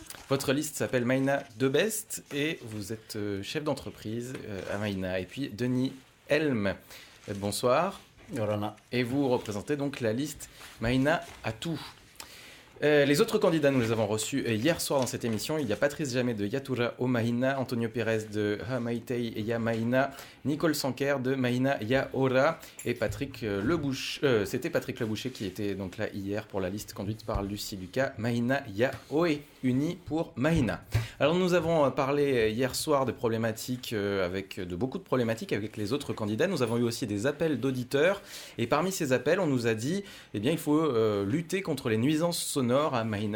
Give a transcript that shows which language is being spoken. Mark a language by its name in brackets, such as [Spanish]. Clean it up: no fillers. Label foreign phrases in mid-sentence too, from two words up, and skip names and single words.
[French] Votre liste s'appelle Mahina de Best et vous êtes chef d'entreprise à Mahina. Et puis Denis Helm, bonsoir. Yorana. Et vous représentez donc la liste Mahina à tout. Les autres candidats, nous les avons reçus hier soir dans cette émission. Il y a Patrice Jamet de Yatura au Mahina, Antonio Pérez de Hamaitei Ya Mahina, Nicole Sanker de Mahina Ya Ora et Patrick Leboucher. C'était Patrick Leboucher qui était donc là hier pour la liste conduite par Lucie Lucas, Mahina Ya Oe, unis pour Mahina. Alors nous avons parlé hier soir de problématiques, de beaucoup de problématiques avec les autres candidats. Nous avons eu aussi des appels d'auditeurs et parmi ces appels, on nous a dit il faut lutter contre les nuisances sonores à Mahina.